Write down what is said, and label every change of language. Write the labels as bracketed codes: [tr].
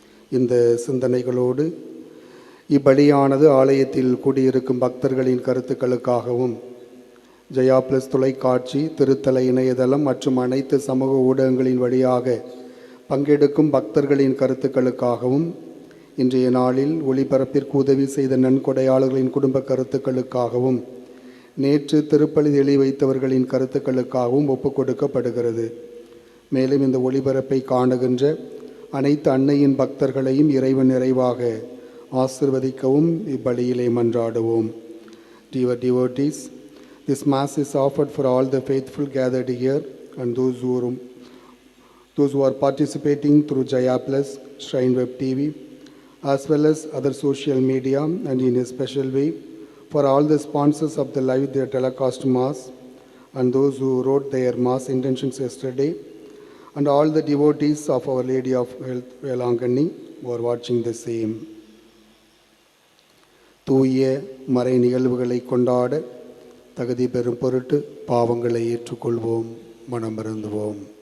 [ta] இந்த சிந்தனைகளோடு இப்பலியானது ஆலயத்தில் கூடியிருக்கும் பக்தர்களின் கருத்துக்களுக்காகவும் ஜெயா பிளஸ் தொலைக்காட்சி, திருத்தல இணையதளம் மற்றும் அனைத்து சமூக ஊடகங்களின் வழியாக பங்கெடுக்கும் பக்தர்களின் கருத்துக்களுக்காகவும், இன்றைய நாளில் ஒளிபரப்பிற்கு உதவி செய்த நன்கொடையாளர்களின் குடும்ப கருத்துக்களுக்காகவும், நேற்று திருப்பலி எழி வைத்தவர்களின் கருத்துக்களுக்காகவும் ஒப்புக் கொடுக்கப்படுகிறது. மேலும் இந்த ஒளிபரப்பை காணுகின்ற அனைத்து அன்னையின் பக்தர்களையும் இறைவன் நிறைவாக ஆசிர்வதிக்கவும் இப்பலியிலே மன்றாடுவோம். [en] Dear devotees, this Mass is offered for all the faithful gathered here and those who are participating through Jaya Plus, Shrine Web TV, as well as other social media, and in a special way for all the sponsors of the live their telecast Mass and those who wrote their Mass intentions yesterday, and all the devotees of Our Lady of Health Velanganni who are watching the same. [ta] தூய மறை நிகழ்வுகளை கொண்டாட தகுதி பெறும் பொருட்டு பாவங்களை ஏற்றுக்கொள்வோம், மனம் வருந்துவோம்.